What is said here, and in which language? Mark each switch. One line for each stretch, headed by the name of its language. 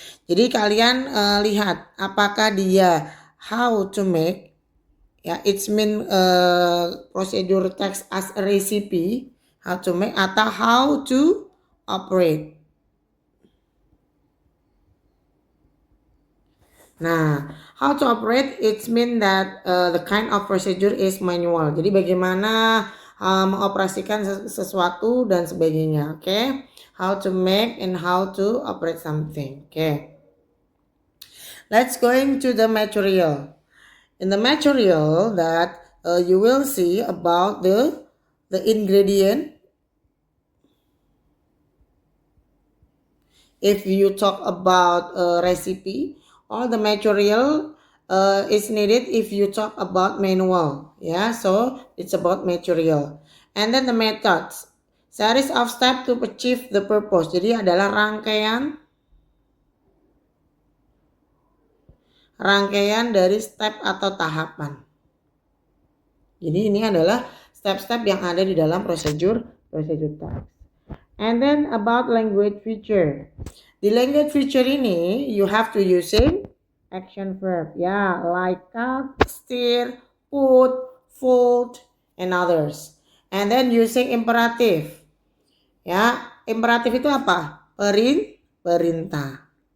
Indonesian: Jadi kalian lihat apakah dia
English: how to make ya it's mean procedure text as a recipe, how to make atau how to operate.
Indonesian: Nah,
English: how to operate it mean that the kind of procedure is manual.
Indonesian: Jadi bagaimana mengoperasikan sesuatu dan sebagainya.
English: Oke. Okay? How to make and how to operate something. Oke. Okay. Let's go into the material. In the material that you will see about the ingredient. If you talk about a recipe, all the material is needed if you talk about manual. Yeah, so it's about material. And then the methods. Series of steps to achieve the purpose.
Indonesian: Jadi adalah rangkaian dari step atau tahapan. Jadi ini adalah step-step yang ada di dalam procedure text.
English: And then about language feature.
Indonesian: Di
English: language feature ini you have to using action verb ya, like cut, steer, put, fold, and others. And then using imperative.
Indonesian: Ya, imperatif itu apa? Perintah.